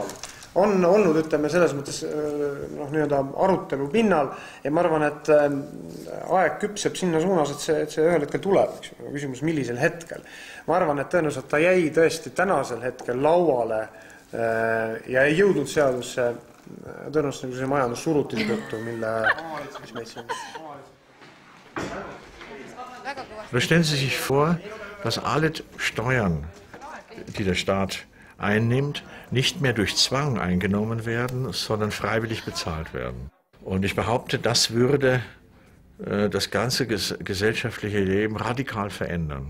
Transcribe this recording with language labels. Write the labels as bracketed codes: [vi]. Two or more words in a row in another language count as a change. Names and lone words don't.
[et] On olnud, ütleme, selles mõttes arutelu pinnal ja ma arvan, et aeg küpseb sinna suunas, et see ühel hetkel tuleb. Küsimus, millisel hetkel. Ma arvan, et tõenäoliselt ta jäi tõesti tänasel hetkel lauale ja ei jõudnud seadusse tõenäoliselt see majandussurutise tõttu, mille... [de] Stellen Sie sich vor, dass alle Steuern, die der Staat einnimmt, nicht mehr durch Zwang eingenommen werden, sondern freiwillig bezahlt werden. Und ich behaupte, das würde das ganze gesellschaftliche Leben radikal verändern.